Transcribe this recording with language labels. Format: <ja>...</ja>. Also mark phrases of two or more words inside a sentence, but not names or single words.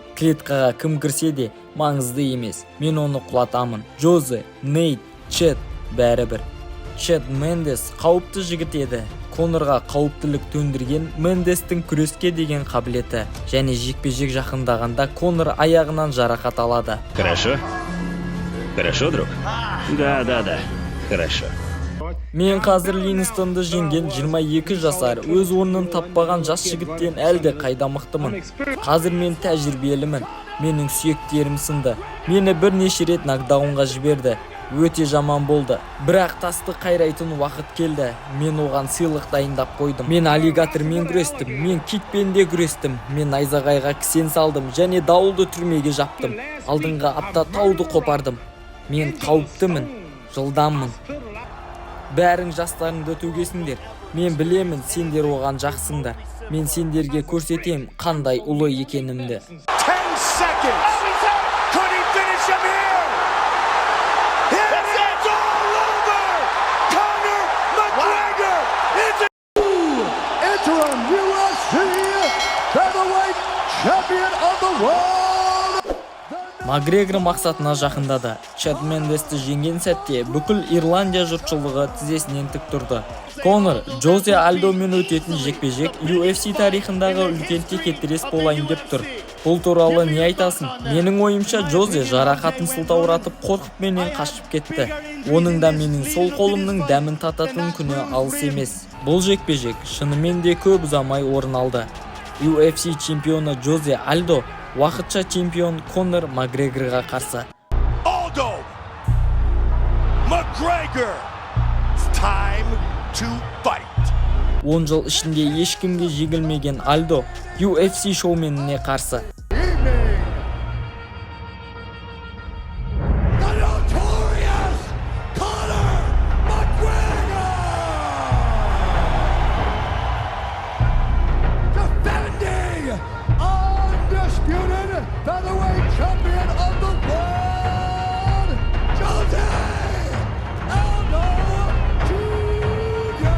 <kk>Клеткаға кім кірсе де маңызды емес. Мен оны құлатамын. Джозе, Нейт, Чед бәрібір. Чед Мендес қауіпті жігіт еді. Конорға қауіптілік төндірген Мендестің күреске деген қабілеті және жекпе-жек жақындағанда Конор аяғынан жарақат алады.</kk> <ru>Хорошо? Хорошо, друг? Да. Хорошо.</ru> <kk>Мен қазір Линстонды жеңген 22 жасар өз орнын таппаған жас жігіттен әлде қайда мықтымын. Қазір мен тәжірибелімін. Менің сүйектерім сынды. Мені бірнеше рет нокдаунға жіберді. Өте жаман болды. Бірақ тасты қайрайтын уақыт келді. Мен оған сыйлық дайындап қойдым. Мен аллигатормен күрестім, мен китпен де күрестім. Мен найзағайға кісен салдым және дауылды түрмеге жаптым. Алдыңғы апта тауды қопардым. Мен қауіптімін, жылдаммын. Бәрің жастарыңды төгесіңдер. Мен білемін, сендер оған жақсыңдар. Мен сендерге көрсетем қандай ұлы екенімді.</kk> <en>10 seconds. Could he finish him here? It's all over. Conor McGregor is interim UFC featherweight champion of the world.</en> <kk>Макгрегор мақсатына жақындады. Чад Мендесті жеңген сәтте бүкіл Ирландия жұртшылығы тізесінен тік тұрды. Конор Жозе Альдомен өтетін жекпе-жек UFC тарихындағы үлкен текетірес болайын деп тұр. Бұл туралы не айтасың? Менің ойымша Жозе жарақатын сылтауратып қорқып менен қашып кетті. Оның да менің сол қолымның дәмін тататын күні алыс емес. Бұл жекпе-жек шынымен де көп ұзамай орын алды. UFC чемпионы Жозе Альдо уақытша чемпион Конор Макгрегорға қарсы.</kk> <en>Aldo McGregor. It's time to fight.</en> <kk>10 жыл ішінде ешкімге жеңілмеген Альдо UFC шоуменіне қарсы.</kk> <en>The notorious Conor McGregor. Defending undisputed featherweight champion of the world, Jose Aldo Jr.</en>